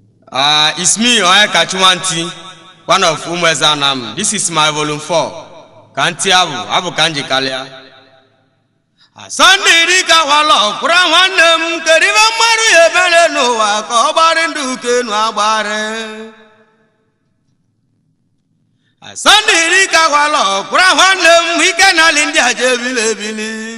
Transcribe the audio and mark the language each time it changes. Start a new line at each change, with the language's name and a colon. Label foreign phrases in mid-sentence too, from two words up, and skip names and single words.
English: Ah, it's me, Onyeka Chiwanti, one of Umueze Anam. This is my volume four.
Igbo: Ka ntị abụ, abụ ka m ji kalịa. Ah, Sunday dịka walọ, kwụrụ nwanne m, kedu ife mmadụ ya emere n'ụwa ka ọ gbarị ndụ ka enu agbarị? Ah, Sunday dịka walọ, kwụrụ nwanne m, ike n'ala ndị a ji ebili ebili.